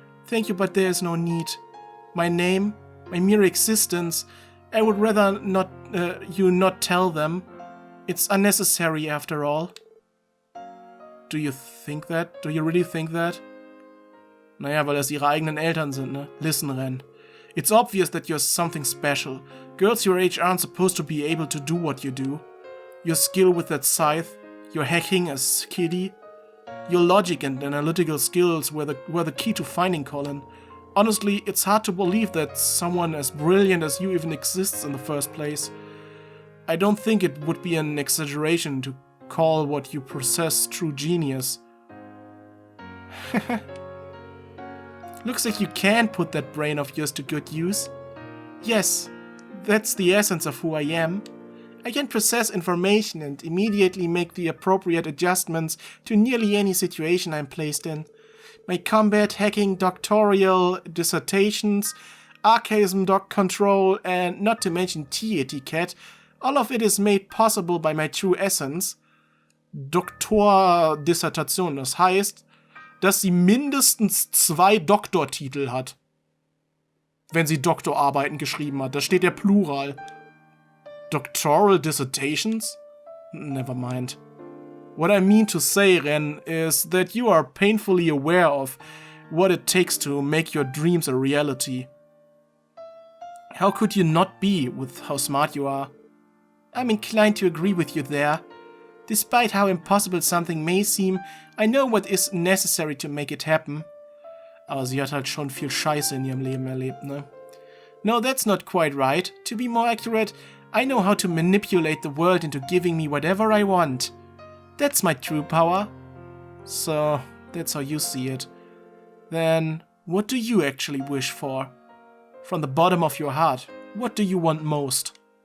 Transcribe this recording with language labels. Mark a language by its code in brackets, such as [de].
[en] Thank you, but there is no need. My name, my mere existence, I would rather not you not tell them. It's unnecessary after all. Do you think that? Do you really think that? [de] Naja, weil das ihre eigenen Eltern sind, ne? [en] Listen, Ren. It's obvious that you're something special. Girls your age aren't supposed to be able to do what you do. Your skill with that scythe, your hacking as Kitty, your logic and analytical skills were the key to finding Colin. Honestly, it's hard to believe that someone as brilliant as you even exists in the first place. I don't think it would be an exaggeration to call what you possess true genius. Looks like you can put that brain of yours to good use. Yes, that's the essence of who I am. I can process information and immediately make the appropriate adjustments to nearly any situation I'm placed in. My combat, hacking, doctoral dissertations, archaism, dog control, and not to mention tea etiquette, all of it is made possible by my true essence. [de] Doktordissertation, das heißt, dass sie mindestens 2 Doktortitel hat. Wenn sie Doktorarbeiten geschrieben hat. Da steht der Plural. [en] Doctoral dissertations? Never mind. What I mean to say, Ren, is that you are painfully aware of what it takes to make your dreams a reality. How could you not be with how smart you are? I'm inclined to agree with you there. Despite how impossible something may seem, I know what is necessary to make it happen. [de] Aber sie hat halt schon viel Scheiße in ihrem Leben erlebt, ne? [en] No, that's not quite right. To be more accurate, I know how to manipulate the world into giving me whatever I want. That's my true power. So, that's how you see it. Then, what do you actually wish for? From the bottom of your heart, what do you want most?